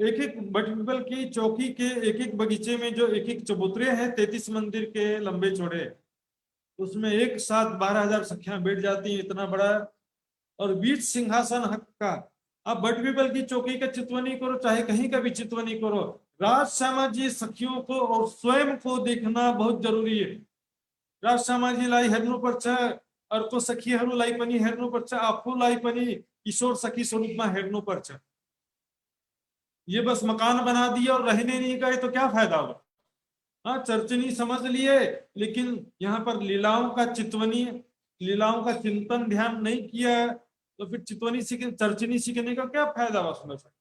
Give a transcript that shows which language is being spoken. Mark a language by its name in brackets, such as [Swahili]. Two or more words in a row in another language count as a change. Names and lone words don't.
[Hindi] एक एक बट पीपल की चौकी के एक एक बगीचे में जो एक एक चबूतरे हैं 33 मंदिर के लंबे चौड़े, उसमें एक साथ 12,000 सखियां बैठ जाती हैं, इतना बड़ा। और बीच सिंहासन हक का। अब बट पीपल की चौकी का चितवनी करो, चाहे कहीं का भी चितवनी करो, राज श्यामा जी सखियों को और स्वयं को देखना बहुत जरूरी है। [Nepali] राज श्यामा जी लाई हेर्नु पर्छ, अर्को सखीहरूलाई पनि हेर्नु पर्छ, आफूलाई पनि किशोर सखी स्वरूपमा हेर्नु पर्छ। [Hindi] ये बस मकान बना दिया और रहने नहीं गए तो क्या फायदा होगा। हाँ, चर्चनी समझ लिए, लेकिन यहाँ पर लीलाओं का चितवनी, लीलाओं का चिंतन ध्यान नहीं किया, तो फिर चितवनी सीख चर्चनी सीखने का क्या फायदा हुआ उसमें से।